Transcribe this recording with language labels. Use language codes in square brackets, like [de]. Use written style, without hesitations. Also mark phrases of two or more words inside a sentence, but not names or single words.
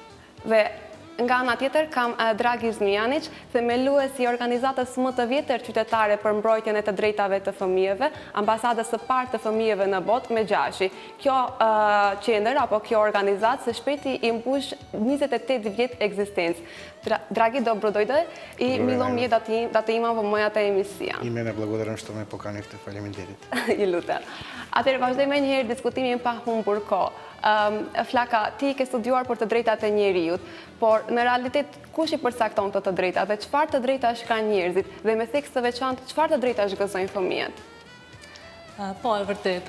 [sq] Dhe nga ana tjetër kam Dragi Zmijanić, themelues i organizatës më të vjetër qytetare për mbrojtjen e të drejtave të fëmijëve, ambasadës së parë të fëmijëve në botë me Gjashi. Kjo qendër apo kjo organizatë së shpejti i mbush 28 vjet ekzistencë. [mk] Драги, добро дојде и мило ми е да те имам во мојата емисија. И мене благодарам што ме поканивте, фалеминтерит. [sq] Ju lutem. Atëherë vazhdojmë një herë diskutimin pa humbur kohë. Flaka, ti ke studiuar për të drejtat e njeriut, por në realitet kush i përcakton këto të drejta dhe çfarë të drejtash kanë njerëzit dhe me theks të veçantë çfarë të drejtash gëzojnë fëmijët? Po, e vërtet.